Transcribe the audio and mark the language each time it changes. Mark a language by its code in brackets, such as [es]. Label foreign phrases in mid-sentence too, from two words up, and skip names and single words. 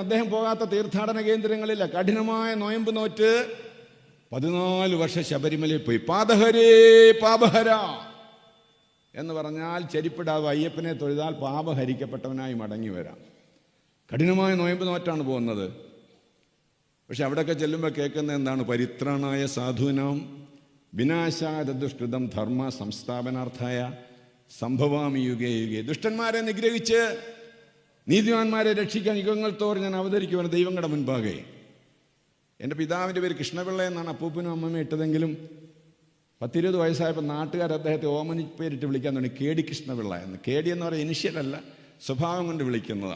[ml] അദ്ദേഹം പോകാത്ത തീർത്ഥാടന കേന്ദ്രങ്ങളില്ല. കഠിനമായ നോയമ്പ് നോറ്റ് 14 വർഷം ശബരിമലയിൽ പോയി. [sa] പാദഹരേ പാപഹര [ml] എന്ന് പറഞ്ഞാൽ ചെരിപ്പിടാവ് അയ്യപ്പനെ തൊഴുതാൽ പാപഹരിക്കപ്പെട്ടവനായി മടങ്ങി വരാം. കഠിനമായ നോയമ്പ് നോറ്റാണ് പോകുന്നത്. പക്ഷെ അവിടെയൊക്കെ ചെല്ലുമ്പോൾ കേൾക്കുന്നത് എന്താണ്? [sa] പരിത്രാണായ സാധൂനാം വിനാശായ ദുഷ്കൃതം ധർമ്മ സംസ്ഥാപനാർത്ഥായ സംഭവാമി യുഗേ യുഗേ. [ml] ദുഷ്ടന്മാരെ നിഗ്രഹിച്ച് നീതിമാന്മാരെ രക്ഷിക്കാൻ യുഗങ്ങൾ തോറും ഞാൻ അവതരിക്കുവാണ് ദൈവങ്ങളുടെ മുൻപാകെ. എൻ്റെ പിതാവിൻ്റെ പേര് കൃഷ്ണപിള്ള എന്നാണ് അപ്പൂപ്പനും അമ്മമ്മയും ഇട്ടതെങ്കിലും 10-20 വയസ്സായപ്പോൾ നാട്ടുകാർ അദ്ദേഹത്തെ ഓമനി പേരിട്ട് വിളിക്കാൻ തുടങ്ങി, കേടി കൃഷ്ണപിള്ള എന്ന്. കേടി എന്ന് പറയുന്ന ഇനിഷ്യലല്ല, സ്വഭാവം കൊണ്ട് വിളിക്കുന്നതാണ്.